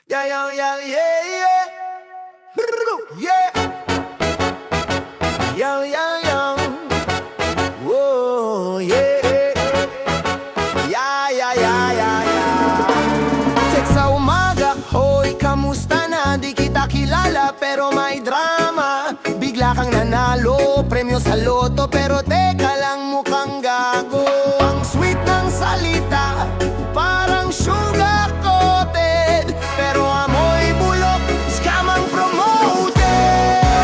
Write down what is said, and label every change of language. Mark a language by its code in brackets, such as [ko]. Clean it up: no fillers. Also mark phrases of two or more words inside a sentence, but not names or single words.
[en] Yeah, yeah, yeah, yeah, yeah. Yeah. Yeah, yeah, yeah. Whoa, yeah. Yeah, yeah, yeah, yeah, yeah. [tl] Text sa umaga, hoy, kamusta na? Di kita kilala, pero may drama. Bigla kang nanalo, premyo sa loto, pero teka lang, mukhang gago. Ang sweet ng salita, parang [en] sugar coated, [tl] pero amoy bulok, scam ang promoted.